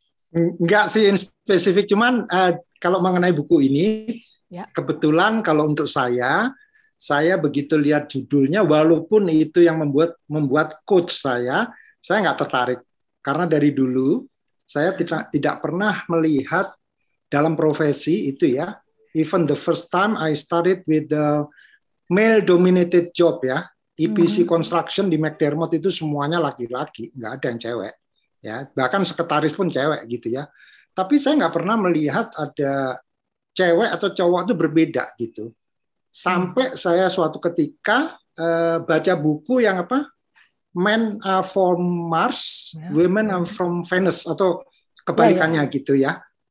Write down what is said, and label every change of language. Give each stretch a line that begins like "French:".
Indonesian: Enggak sih in spesifik, cuman kalau mengenai buku ini, kebetulan kalau untuk saya begitu lihat judulnya, walaupun itu yang membuat coach saya nggak tertarik. Karena dari dulu saya tidak pernah melihat dalam profesi itu ya.
English: Even the first time I started with the male-dominated job ya.
Indonesian: EPC construction di McDermott itu semuanya laki-laki, nggak ada yang cewek. Ya, bahkan sekretaris pun cewek gitu ya. Tapi saya nggak pernah melihat ada cewek atau cowok itu berbeda gitu. Sampai saya suatu ketika baca buku yang
English: Men are from Mars, Women are from Venus,
Indonesian: atau kebalikannya gitu ya.